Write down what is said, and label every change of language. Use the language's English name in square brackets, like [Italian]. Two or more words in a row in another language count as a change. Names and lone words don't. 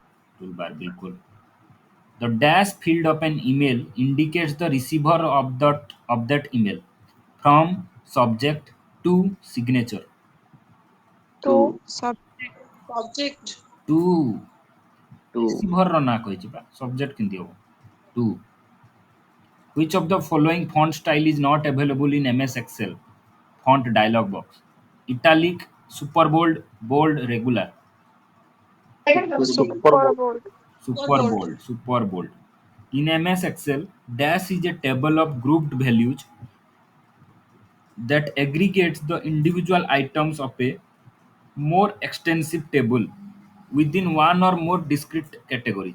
[Hindi] toolbar बिल्कुल. [English] The dash field of an email indicates the receiver of that email from subject to signature. To Subject. Subject. To To [Odia] receiver ର ନାଁ କହିଛି ବା subject କେମିତି ହବ? [English] To. Which of the following font style is not available in MS Excel? Font dialog box. Italic, super bold, bold, regular. super bold. super bold. Super bold, super bold. In MS Excel, dash is a table of grouped values that aggregates the individual items of a more extensive table within one or more discrete categories.